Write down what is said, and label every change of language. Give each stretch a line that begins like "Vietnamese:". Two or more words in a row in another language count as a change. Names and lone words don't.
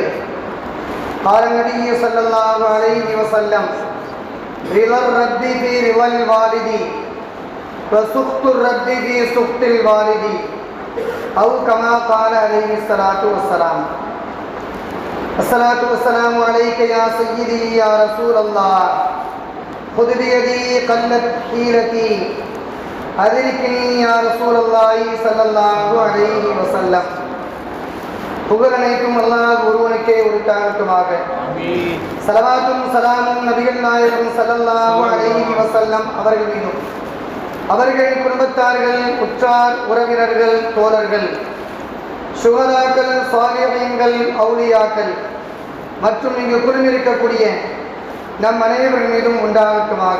Arabic: قال النبي صلى الله عليه وسلم: رضا الرب في رضا الوالد وسخط الرب في سخط الوالد، أو كما قال عليه الصلاة والسلام. الصلاة والسلام عليك يا سيدي يا رسول الله، خذ بيدي قلت حيلتي، أدركني يا رسول الله صلى الله عليه وسلم.
Tamil: புகழ் அனைத்தும் அல்லாஹ் ஒருவனுக்கே உரித்தாகட்டுமாக. ஸலவாத்தும் ஸலாமும் நபிகள் நாயகம்
Arabic: صلى الله عليه وسلم
Tamil: அவர்கள் மீதும், அவர்கள் குடும்பத்தார்கள், உற்றார் உறவினர்கள், தோழர்கள், சுஹதாக்கள், சாலிஹீன்கள், அவுலியாக்கள் மற்றும் இங்கு குழுமிருக்கக்கூடிய நம் அனைவரின் மீதும் உண்டாகட்டுமாக.